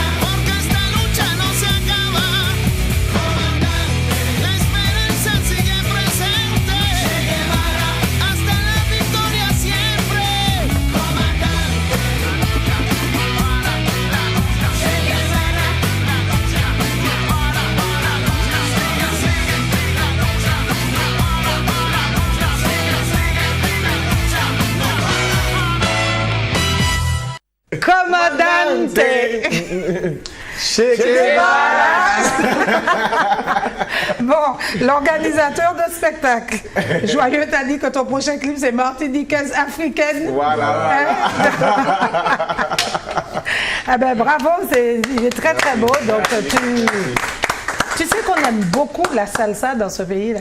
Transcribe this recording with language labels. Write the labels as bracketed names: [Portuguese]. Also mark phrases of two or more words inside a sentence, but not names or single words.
[Spanish] porque esta lucha no se acaba, comandante, la esperanza sigue presente Che Guevara, hasta la victoria siempre, comandante, la lucha para la lucha Che Guevara, la lucha para la lucha sigue la lucha para la lucha sigue la lucha Commandante! Che Guevara. [French] Bon, l'organisateur de spectacle. Joyeux t'a dit que ton prochain clip, c'est martiniquaise africaine. Voilà. Hein? Ah ben bravo, il est très très beau. Donc tu sais qu'on aime beaucoup la salsa dans ce pays-là.